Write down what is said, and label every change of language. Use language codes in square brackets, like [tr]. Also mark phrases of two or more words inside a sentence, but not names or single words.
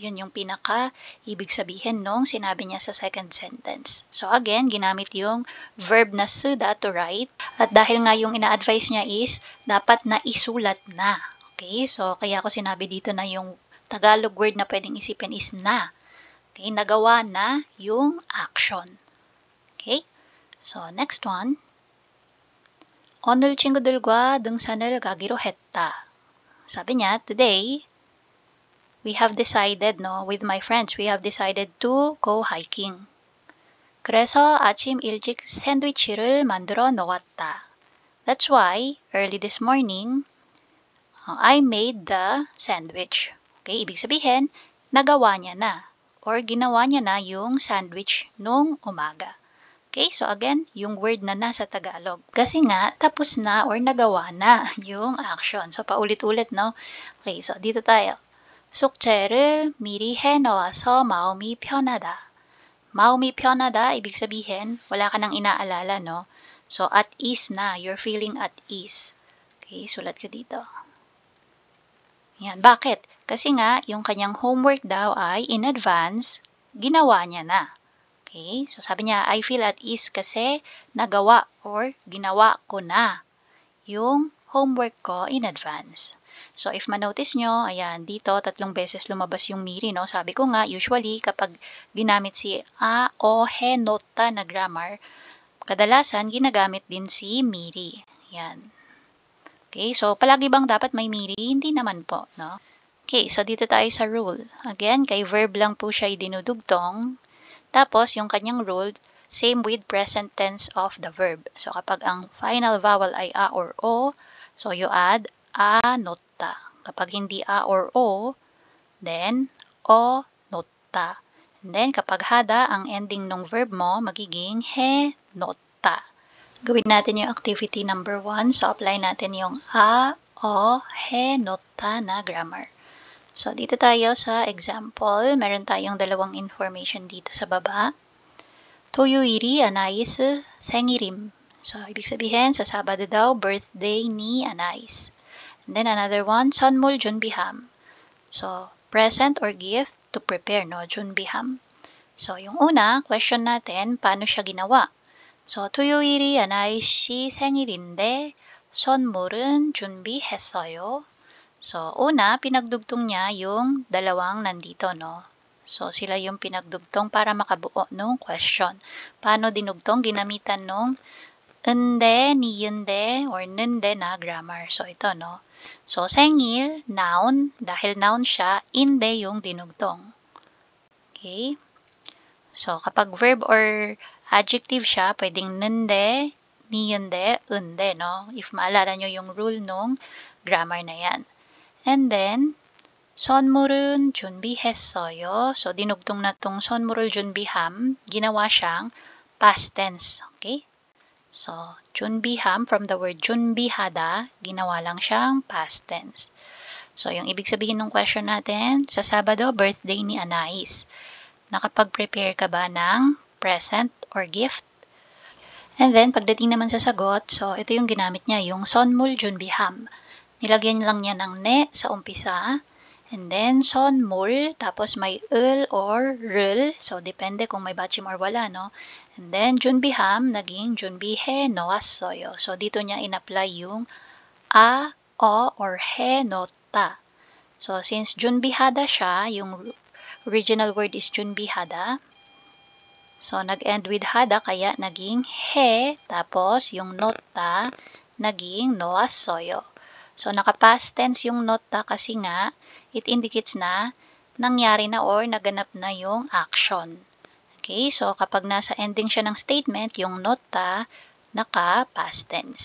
[tl] Yun yung pinaka ibig sabihin nung sinabi niya sa second sentence. So again, ginamit yung verb na 쓰다 to write. At dahil nga yung ina-advise niya is dapat na isulat na. Okay, so kaya ako sinabi dito na yung Tagalog word na pwedeng isipin is na. Okay, nagawa na yung action. [en] Okay, so next one. [ko] 오늘 친구들과 등산을 가기로 했다. [tl] Sabi niya, [en] today, we have decided, no, with my friends, we have decided to go hiking. [ko] 그래서 아침 일찍 샌드위치를 만들어 놓았다. [en] That's why, early this morning, I made the sandwich. [tl] Okay, ibig sabihin, nagawa niya na, or ginawa niya na yung sandwich nung umaga. Okay, so again, yung word na nasa Tagalog. Kasi nga, tapos na or nagawa na yung action. So, paulit-ulit, no? Okay, so dito tayo. [ko] 숙제를 미리 해놓아서 마음이 편하다. 마음이 편하다, [tl] ibig sabihin, wala ka nang inaalala, no? [en] So, at ease na. You're feeling at ease. [tl] Okay, sulat ko dito. Yan. Bakit? Kasi nga, yung kanyang homework daw ay [en] in advance, [tl] ginawa niya na. Okay? So, sabi niya, [en] I feel at ease [tl] kasi nagawa or ginawa ko na yung homework ko [en] in advance. [tl] So, if manotice nyo, ayan, dito, 3 beses lumabas yung miri, no? Sabi ko nga, usually, kapag ginamit si a, o, he, nota na grammar, kadalasan, ginagamit din si miri. Yan. Okay, so, palagi bang dapat may miri? Hindi naman po, no? Okay, so dito tayo sa rule. Again, kay verb lang po siya dinudugtong. Tapos, yung kanyang rule, same with [en] present tense of the verb. [tl] So, kapag ang final vowel ay a or o, so [en] you add [tl] a nota. Kapag hindi a or o, then o nota. And then, kapag hada, ang ending ng verb mo, magiging he nota. Gawin natin yung activity number 1. So, apply natin yung a, o, he nota na grammar. So, dito tayo sa example. Meron tayong dalawang information dito sa baba. [ko] 토요일이 아나이스 생일임. [tl] So, ibig sabihin, sa Sabado daw, birthday ni Anais. [en] And then another one, [ko] 선물 준비함. [en] So, present or gift to prepare, no? [ko] 준비함. [tl] So, yung una, question natin, paano siya ginawa? So, [ko] 토요일이 아나이스 생일인데 선물은 준비했어요. [tl] So, una, pinagdugtong niya yung dalawang nandito, no? So, sila yung pinagdugtong para makabuo nung question. Paano dinugtong? Ginamitan nung 은데, 니은데, or nende na grammar. So, ito, no? [en] So, 생일, noun. [tl] Dahil noun siya, inde yung dinugtong. Okay? So, kapag verb or adjective siya, pwedeng nende, niende, unde, no? If maalala nyo yung rule nung grammar na yan. And then, [ko] 선물은 준비했어요. [tl] So, dinugtong na tong 선물을 준비함, ginawa siyang [en] past tense. [tl] Okay? [en] So, 준비함, from the word 준비하다, [tl] ginawa lang siyang [en] past tense. [tl] So, yung ibig sabihin ng question natin, sa Sabado, birthday ni Anais. Nakapag-prepare ka ba ng present or gift? [en] And then, [tl] pagdating naman sa sagot, so ito yung ginamit niya, yung 선물 준비함. Nilagyan lang niya ng ne sa umpisa. And then, 선물, tapos may 을 or rl. So, depende kung may batchim or wala, no? [en] And then, [tl] 준비함, naging 준비해 놓았어요. So, dito niya in-apply yung a, o, or he nota. So, since 준비하다 siya, yung [en] original word [tl] is 준비하다. So, nag-end with hada, kaya naging he, tapos yung nota, naging 놓았어요. So, naka- [en] past tense [tl] yung nota kasi nga, [en] it indicates [tl] na nangyari na or naganap na yung action. Okay, so kapag nasa ending siya ng statement, yung nota, naka-past tense.